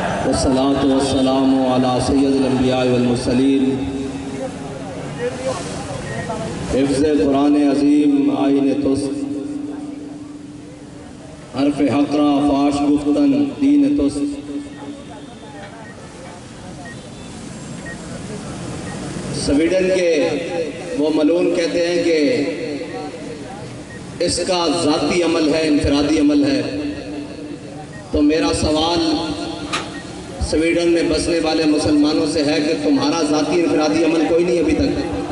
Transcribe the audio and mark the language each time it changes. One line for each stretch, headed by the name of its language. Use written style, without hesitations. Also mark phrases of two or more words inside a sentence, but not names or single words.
Arabic: والصلاة والسلام على سید الانبیاء والمرسلین۔
Persian: حفظ قرآن عظیم آئین توست، حرف حق را فاش گفتن دین توست۔
Urdu: سویڈن کے وہ ملون کہتے ہیں کہ اس کا ذاتی عمل ہے، انفرادی عمل ہے۔ تو میرا سوال سویڈن میں بسنے والے مسلمانوں سے ہے کہ تمہارا ذاتی انفرادی عمل کوئی نہیں ابھی تک؟